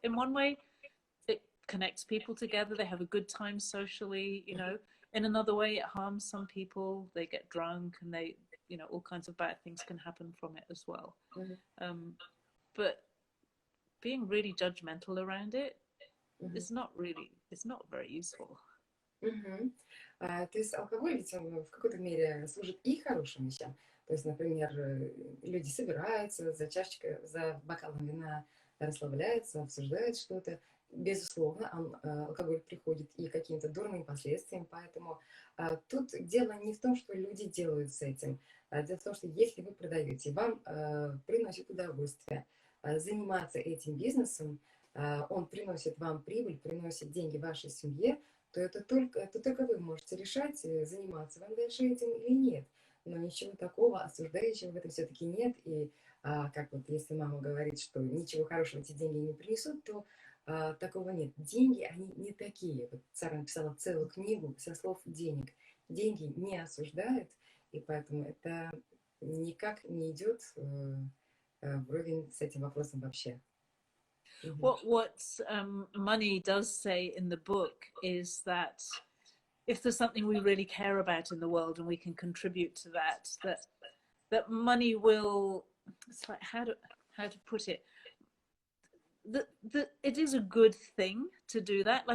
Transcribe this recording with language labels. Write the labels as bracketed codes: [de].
[en] In one way, it connects people together. They have a good time socially, you know. In another way, it harms some people. They get drunk and they, you know, all kinds of bad things can happen from it as well. But being really judgmental around it is not very useful. [ru] То есть алкоголь ведь он в какой-то мере служит и хорошим вещам. То есть, например, люди собираются за бокалом вина, расслабляются, обсуждают что-то. Безусловно, алкоголь приходит и к каким-то дурным последствиям, поэтому тут дело не в том, что люди делают с этим. Дело в том, что если вы продаете, вам приносит удовольствие заниматься этим бизнесом, он приносит вам прибыль, приносит деньги вашей семье, то это только вы можете решать, заниматься вам дальше этим или нет. Но ничего такого осуждающего в этом все-таки нет. И как вот если мама говорит, что ничего хорошего эти деньги не принесут, то такого нет. Деньги, они не такие. Вот Сара написала целую книгу со слов денег. Деньги не осуждают, и поэтому это никак не идет вровень с этим вопросом вообще. [en] What money does say in the book is that if there's something we really care about in the world and we can contribute to that, that money will, it's like how to put it, that it is a good thing to do that.